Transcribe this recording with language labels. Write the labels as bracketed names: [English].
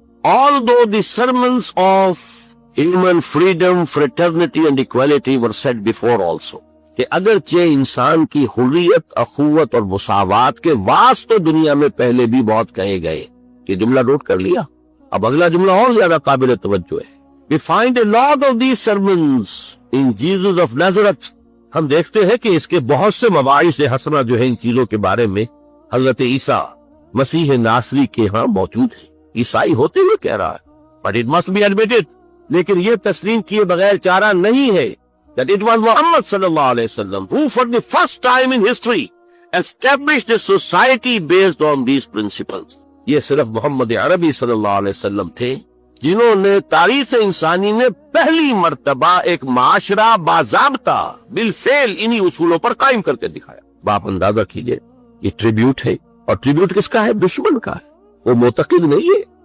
[English] Although the sermons of human freedom, fraternity and equality were said before also، [Urdu] کہ اگرچہ انسان کی حریت، اخوت اور مساوات کے واس تو دنیا میں پہلے بھی بہت کہے گئے. یہ جملہ نوٹ کر لیا. اب اگلا جملہ اور زیادہ قابل توجہ ہے. [English] We find a lot of these sermons in Jesus of Nazareth. [Urdu] ہم دیکھتے ہیں کہ اس کے بہت سے مواعظ حسنہ جو ہیں ان چیزوں کے بارے میں حضرت عیسیٰ مسیح ناصری کے ہاں موجود ہیں. عیسائی ہوتے ہوئے کہہ رہا ہے، [English] but it must be admitted، [Urdu] لیکن یہ تسلیم کیے بغیر چارہ نہیں ہے [English] that it was Muhammad صلی اللہ علیہ وسلم who for the first time in history established a society based on these principles. [Urdu] یہ صرف محمد عربی صلی اللہ علیہ وسلم تھے جنہوں نے تاریخ انسانی میں پہلی مرتبہ ایک معاشرہ باضابطہ بالفعل انہی اصولوں پر قائم کر کے دکھایا. باپ اندازہ کیجئے، یہ ٹریبیوٹ ہے، اور ٹریبیوٹ کس کا ہے؟ دشمن کا ہے. وہ معتقد نہیں ہے.